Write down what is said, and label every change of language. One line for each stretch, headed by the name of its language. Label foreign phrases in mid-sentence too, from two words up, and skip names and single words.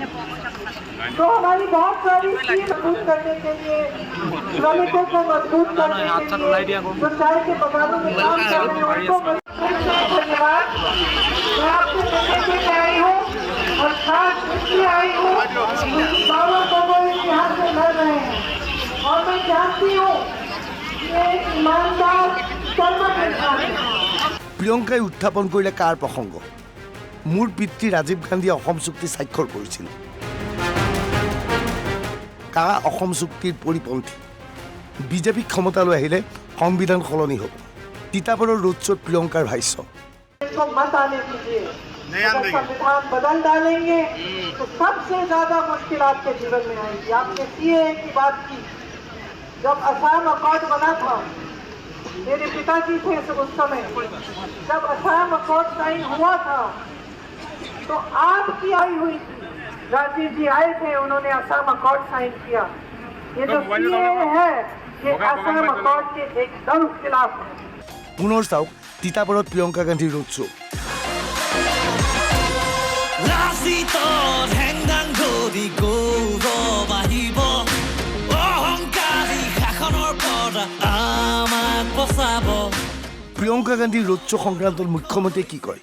Hindi: तो हमारी बहुत सारी चीज मजबूत करने के लिए, श्रमिकों को मजबूत करने के लिए, जो चाय के बगानों में काम कर रहे हैं उनको धन्यवाद। मैं आपसे मिलने के लिए आई हूँ और खास इसलिए आई हूँ बाबा गगोई यहाँ से लड़ रहे हैं और मैं जानती हूँ कि ईमानदार कर्मठ इंसान है।
Assamese: প্ৰিয়ংকাই উত্থাপন কৰিলে কাৰ প্ৰসংগ? মোৰ পিতৃ ৰাজীৱ গান্ধীয়ে অসম চুক্তি স্বাক্ষৰ কৰিছিল। কা অসম চুক্তিৰ পৰিপন্থী। বিজেপি ক্ষমতালৈ আহিলে সংবিধান সলনি হ'ব। তিতাবৰৰ
English: road show'
Assamese: ত প্ৰিয়ংকাৰ ভাষ্য।
Hindi: इसको मत आने दीजिए। अगर संविधान बदल डालेंगे तो सबसे ज्यादा मुश्किल आपके जीवन में आएगी। आपने सीएए की बात की, जब असम अकॉर्ड बना था, मेरे पिताजी थे उस समय, जब असम अकॉर्ड साइन हुआ था तो आपकी आई हुई थी, राजीव जी आए थे, उन्होंने असम अकॉर्ड साइन किया। ये जो सीएए है ये असम अकॉर्ड के एकदम खिलाफ है।
Assamese: পুনৰ চাওক তিতাবৰত প্ৰিয়ংকা গান্ধীৰ
English: road show'.
Assamese: ৰাজনীতিত হেংদাং ধৰি গৌৰৱ আহিব, অহংকাৰী শাসনৰ পৰা আমাক বচাব। প্ৰিয়ংকা গান্ধীৰ
English: road show'
Assamese: সংক্ৰান্তত মুখ্যমন্ত্ৰীয়ে কি কয়?